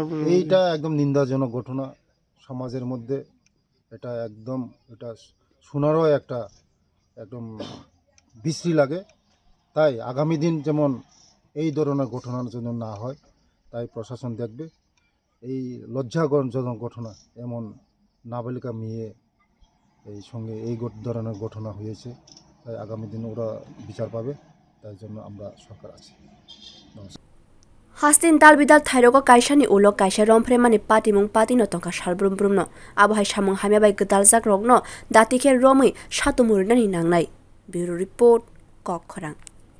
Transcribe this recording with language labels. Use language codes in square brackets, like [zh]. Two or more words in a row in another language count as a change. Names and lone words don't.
[bn] এইটা একদম নিন্দাজনক ঘটনা সমাজের মধ্যে এটা শোনারও একটা একদম বিশ্রী লাগে তাই আগামী দিন যেমন এই ধরনের ঘটনা যেন না হয় তাই প্রশাসন দেখবে এই লজ্জাজনক ঘটনা এমন নাবালিকা মেয়ে এই সঙ্গে এই ধরনের ঘটনা হয়েছে তাই আগামী দিন ওরা বিচার পাবে তাই জন্য আমরা সরকার আছি [trp] Hastin dalbidal thairogo kaisani ulo kaisa rompremani patimung patino tongka salbrumbrumno abohai samung hamya bai gdaljak rokno datikhe romui satumurnani nangnai [en] Bureau Report [trp] Kokkhorang